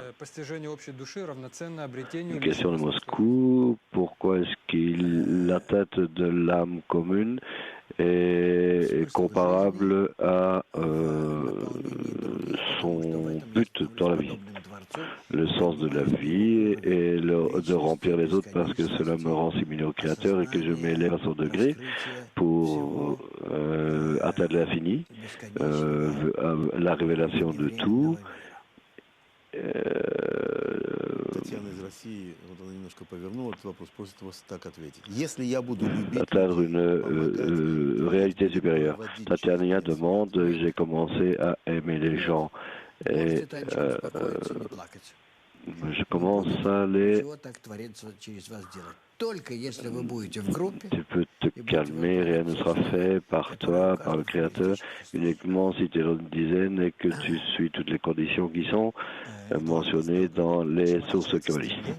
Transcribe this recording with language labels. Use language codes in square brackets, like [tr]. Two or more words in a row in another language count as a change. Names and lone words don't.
[fr] Une question de Moscou, pourquoi est-ce que la tête de l'âme commune est comparable à son but dans la vie? le sens de la vie et de remplir les autres parce que cela me rend similaire au Créateur et que je m'élève à son degré pour atteindre l'infini, la révélation de tout. [ru] Татьяна из России, вот она немножко повернула этот вопрос, просит вас так ответить. Если я буду любить [fr] Atteindre [ru] людей, [fr] une réalité supérieure. Tatiana demande, j'ai commencé à aimer les gens et je commence à les... Tu peux te calmer, rien ne sera fait par toi, par le Créateur, uniquement si tu es dans une dizaine et que tu suis toutes les conditions qui sont mentionnées dans les sources kabbalistes.